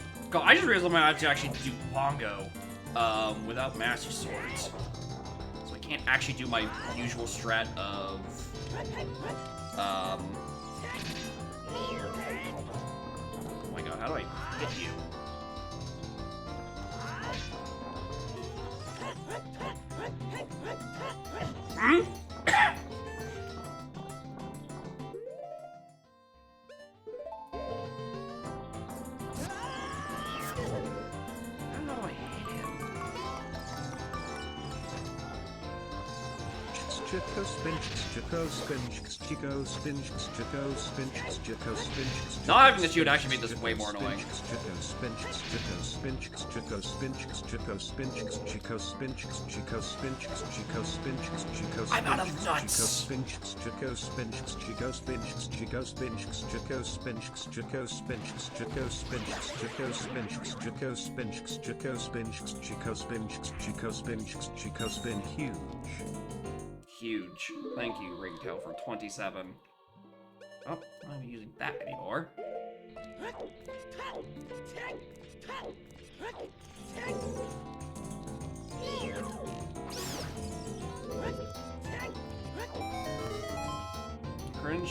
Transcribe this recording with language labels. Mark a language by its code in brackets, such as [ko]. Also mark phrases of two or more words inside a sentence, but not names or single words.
[en] God, I just realized I might have to actually do Bongo without Master Swords. So I can't actually do my usual strat of... Oh my god, how do I hit you? Hmm? Chico spinch, Chico spinch, Chico spinch, Chico spinch, Chico spinch. Not having this, you would actually make this way more annoying. Chico spinch, Chico spinch, Chico spinch, Chico spinch, Chico spinch, Chico spinch, Chico spinch, Chico spinch. I'm out of nuts. Chico spinch, Chico spinch, Chico spinch, Chico spinch, Chico spinch, Chico spinch, Chico spinch, Chico spinch, Chico spinch, Chico spinch, Chico spinch, Chico spinch, Chico spin huge. Huge. Thank you, Ringtail, for 27. Oh, I'm not using that anymore. Cringe.